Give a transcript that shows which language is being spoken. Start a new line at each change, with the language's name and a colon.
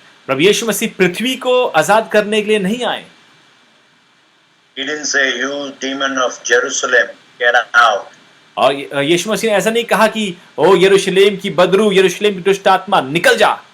Hindi: प्रभु यीशु मसीह पृथ्वी को आजाद करने के लिए नहीं आए।
English: He didn't say, you demon of Jerusalem, get out.
Hindi: और यीशु मसीह ने ऐसा नहीं कहा कि ओ यरूशलेम की बदरू, यरूशलेम की दुष्ट आत्मा निकल जा।